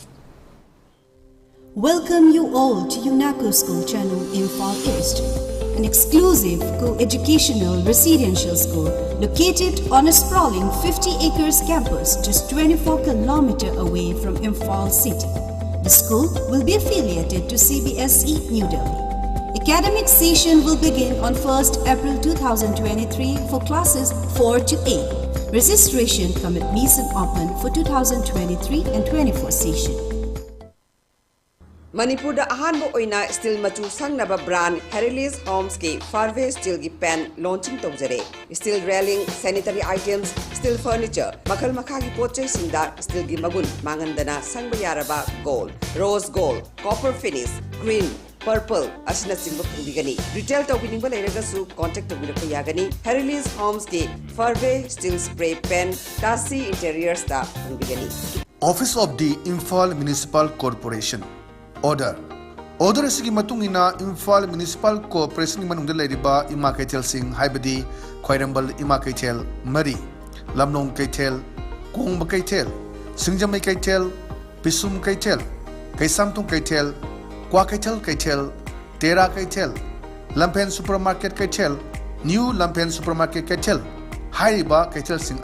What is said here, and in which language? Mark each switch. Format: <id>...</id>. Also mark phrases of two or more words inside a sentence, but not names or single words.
<en>Welcome you all to UNACO School Channel Imphal East, an exclusive co-educational residential school located on a sprawling 50 acres campus just 24 kilometers away from Imphal city. The school will be affiliated to CBSE New Delhi. Academic session will begin on 1st April 2023 for classes 4 to 8. Registration cum admission open for 2023 and 24 session.</en> <mni>Manipur da ahanbo oina steel machu sangnaba brand Herilis Homes ki Farve steel ki pen launching tawjare.</mni> <en>Steel railing, sanitary items, steel furniture,</en> <mni>makal makha ki pochai singda steel ki magun mangandana sangba yaraba</mni> <en>gold, rose gold, copper finish, green, purple</en> <mni>asina singba pungigani. Retail tawbininga leiragasu contact tawbirako yagani. Herilis Homes ki Farve steel spray pen Tasi interiors da pungigani.</mni> <en>Office of the Imphal Municipal Corporation.</en> <mni>Order asigi matungina Imphal Municipal Corporation manungda leiriba ima kaitel sing haibadi Khoirambal ima kaitel Mari Lamnong kaitel Kongba kaitel Singjamai kaitel Pisum kaitel Kaisamtung kaitel Kwa kaitel Tera kaitel Lampen Supermarket kaitel New Lampen Supermarket kaitel Haiba kaitel sing</mni>